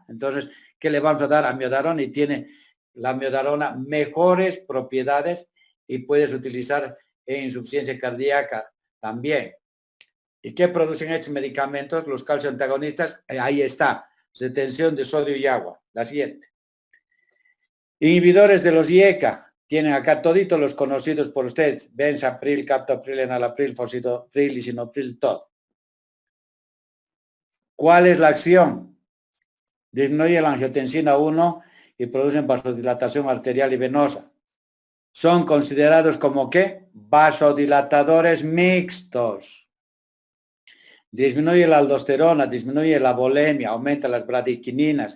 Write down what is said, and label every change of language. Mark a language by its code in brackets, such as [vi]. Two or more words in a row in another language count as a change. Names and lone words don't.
[es] Entonces, ¿qué le vamos a dar a amiodarona? Y tiene la amiodarona mejores propiedades y puedes utilizar en insuficiencia cardíaca también. ¿Y qué producen estos medicamentos? Los calcio antagonistas, ahí está, retención de sodio y agua. La siguiente. Inhibidores de los IECA, tienen acá toditos los conocidos por ustedes, benzapril, captopril, enalapril, fositopril, lisinopril, todo. ¿Cuál es la acción? Disminuye la angiotensina 1 y producen vasodilatación arterial y venosa. Son considerados como ¿qué? Vasodilatadores mixtos. Disminuye la aldosterona, disminuye la volemia, aumenta las bradiquininas.